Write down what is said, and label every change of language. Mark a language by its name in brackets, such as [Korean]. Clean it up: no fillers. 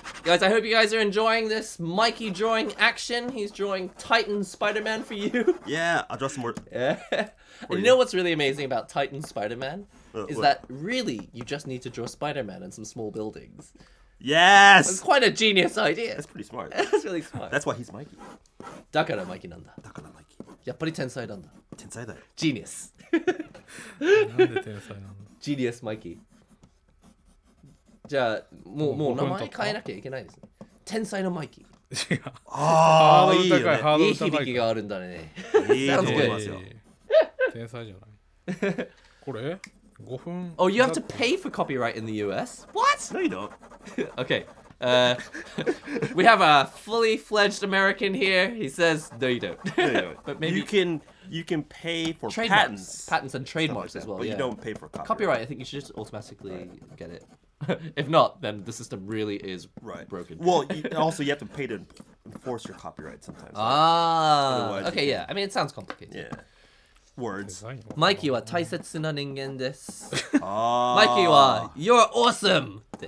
[English] Guys, I hope you guys are enjoying this Mikey drawing action. He's drawing Titan Spider-Man for you. Yeah, I'll draw some more. Yeah. And you you. know what's really amazing about Titan Spider-Man? Is what? that really you just need to draw Spider-Man and some small buildings. It's Yes! quite a genius idea. That's pretty smart. That's really smart. That's why he's Mikey. [Japanese] だからマイキーなんだ。だから Mikey. やっぱり天才なんだ。天才だよ。 [English] Genius. [Japanese] なんで天才なの Genius マイキー。じゃあ、もう名前変えなきゃいけないですね。天才のマイキー。違うああ、いいよハードル高いハードル高い響きがあるんだね。いいと思いますよ。天才じゃないこれ5分 [English] Oh, you have to pay for copyright in the US? What? No, you don't. Okay. We have a fully fledged American here. He says, no, you don't. But maybe you can pay for patents and trademarks like as well. but yeah. you don't pay for Copyright. I think you should just automatically get it. If not, then the system really is broken. Well, also you have to pay to enforce your copyright sometimes. Okay, yeah. I mean, it sounds complicated. Yeah. Words. [Japanese] マイキーは大切な人間です。 [English] マイキーは You're awesome!